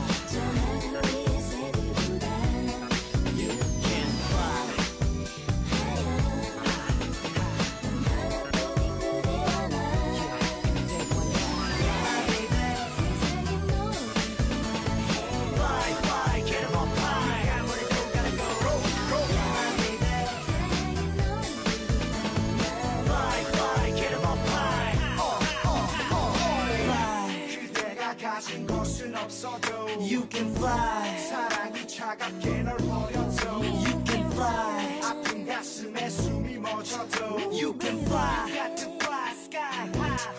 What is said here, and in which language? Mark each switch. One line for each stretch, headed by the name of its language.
Korean: 저 하늘 위의 새들보다
English: You can fly
Korean: 하나뿐인 그대 하나 세상에 너
English: Fly fly get on fly 아무래도 gotta go go
Korean: 사랑해 너
English: Fly fly get on fly fly
Korean: 그대가 가진 것은 없어도
English: You can fly
Korean: 사랑이 차갑게 널 버려도
English: You can fly
Korean: 아픈 가슴에 숨이 멎어도
English: You can fly got to fly sky high